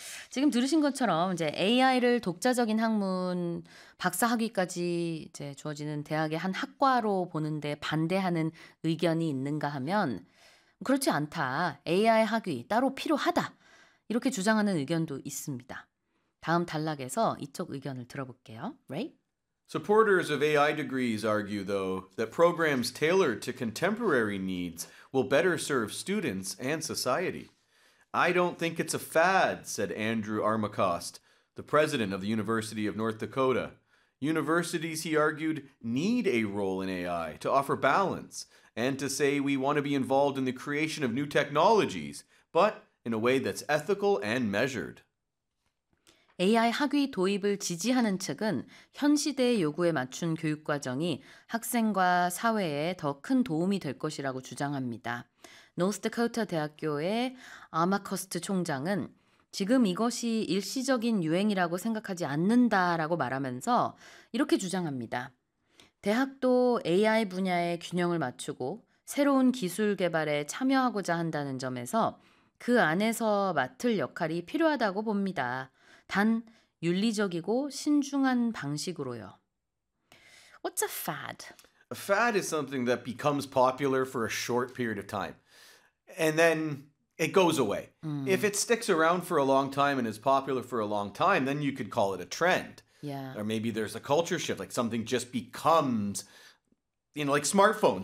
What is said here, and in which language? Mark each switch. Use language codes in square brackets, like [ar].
[ko] 지금 들으신 것처럼 이제 AI를 독자적인 학문, 박사학위까지 이제 주어지는 대학의 한 학과로 보는데 반대하는 의견이 있는가 하면 그렇지 않다. AI 학위 따로 필요하다. 이렇게 주장하는 의견도 있습니다. 다음 단락에서 이쪽 의견을 들어볼게요. [en] Right? Supporters of AI degrees argue, though, that programs tailored to contemporary needs will better serve students and society. I don't think it's a fad, said Andrew Armacost, the president of the University of North Dakota. Universities, he argued, need a role in AI to offer balance and to say we want to be involved in the creation of new technologies, but in a way that's ethical and measured. [ko] AI 학위 도입을 지지하는 측은 현 시대의 요구에 맞춘 교육 과정이 학생과 사회에 더큰 도움이 될 것이라고 주장합니다. 노스다코타 대학교의 아마커스트 총장은 지금 이것이 일시적인 유행이라고 생각하지 않는다라고 말하면서 이렇게 주장합니다. 대학도 AI 분야의 균형을 맞추고 새로운 기술 개발에 참여하고자 한다는 점에서 그 안에서 맡을 역할이 필요하다고 봅니다. 단 윤리적이고 신중한 방식으로요. [en] What's a fad? A fad is something that becomes popular for a short period of time, and then it goes away. If it sticks around for a long time and is popular for a long time, then you could call it a trend. Or maybe there's a culture shift, like something just becomes, you know, like smartphones.